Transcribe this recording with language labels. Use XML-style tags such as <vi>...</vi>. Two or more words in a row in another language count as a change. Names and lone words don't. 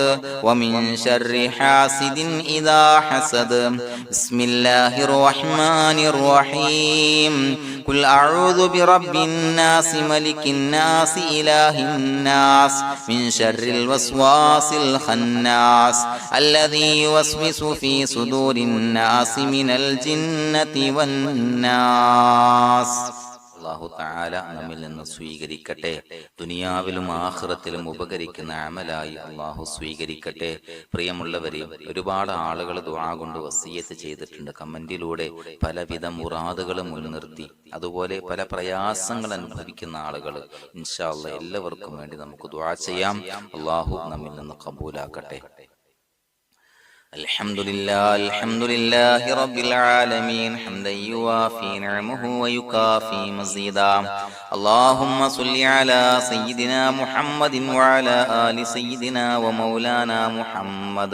<ar>ومن شر حاسد إذا حسد بسم الله الرحمن الرحيم قل أعوذ برب الناس ملك الناس إله الناس من شر الوسواس الخناس الذي يوسوس في صدور الناس من الجنة والناس</ar> <ml>അല്ലാഹു തആല നമ്മിൽ നിന്ന് സ്വീകരിക്കട്ടെ. ദുനിയാവിലും ആഖിറത്തിലും ഉപകരിക്കുന്ന അമലായി അല്ലാഹു സ്വീകരിക്കട്ടെ. പ്രിയമുള്ളവരെ, ഒരുപാട് ആളുകൾ ദുആ കൊണ്ട് വസിയത്ത് ചെയ്തിട്ടുണ്ട്. കമന്റിലൂടെ പലവിധ മുറാദുകളും മുൻനിർത്തി, അതുപോലെ പല പ്രയാസങ്ങൾ അനുഭവിക്കുന്ന ആളുകൾ.</ml> <ar>إن شاء الله</ar> <ml>എല്ലാവർക്കും വേണ്ടി നമുക്ക് ദുആ ചെയ്യാം. അല്ലാഹു നമ്മിൽ നിന്ന് ഖബൂലാക്കട്ടെ.</ml> <ar>الحمد لله رب العالمين حمدا يوافي نعمه ويكافي مزيدا. اللهم صل على سيدنا محمد وعلى آل سيدنا ومولانا محمد.</ar>